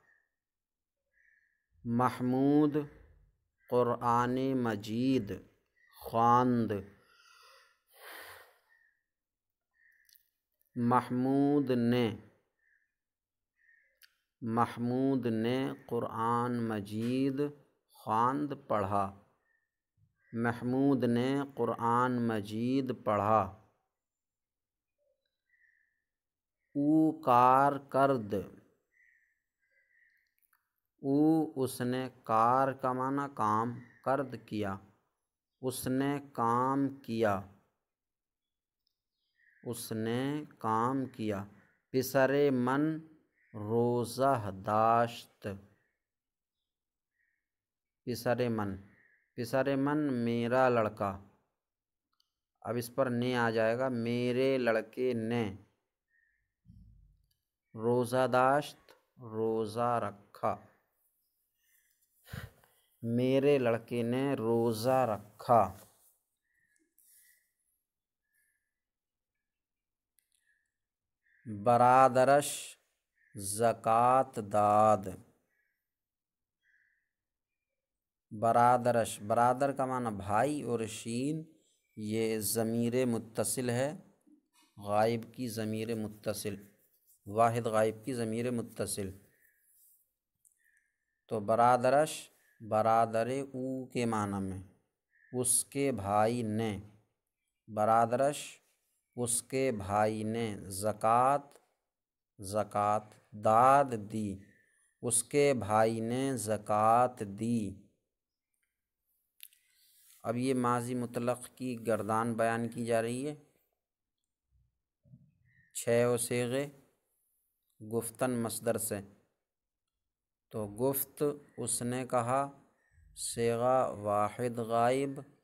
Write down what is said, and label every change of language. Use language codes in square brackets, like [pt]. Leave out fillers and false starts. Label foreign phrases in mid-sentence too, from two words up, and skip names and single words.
[fa] محمود قرآن مجید خواند، [ur] محمود نے قرآن مجید خواند پڑھا، محمود نے قرآن مجید پڑھا۔ [fa] او کار کرد، [ur] او اس نے، کار کا معنی کام، کرد کیا، اس نے کام کیا، اس نے کام کیا۔ [fa] پسر من روزہ داشت، پسر من [ur] میرا لڑکا، اب اس پر نے آ جائے گا، میرے لڑکے نے [fa] روزہ داشت [ur] روزہ رکھا، میرے لڑکے نے روزہ رکھا۔ [fa] برادرش زکوٰۃ داد، [ur] برادرش، برادر کا معنی بھائی، اور شین یہ ضمیر متصل ہے، غائب کی ضمیر متصل، واحد غائب کی ضمیر متصل، تو برادرش [fa] برادر او [ur] کے معنی میں، اس کے بھائی نے، برادرش اس کے بھائی نے زکوٰۃ داد دی، اس کے بھائی نے زکوٰۃ دی۔ اب یہ ماضی مطلق کی گردان بیان کی جا رہی ہے، 6 صیغے گفتن مصدر سے، تو گفت اس نے کہا، صیغہ واحد غائب،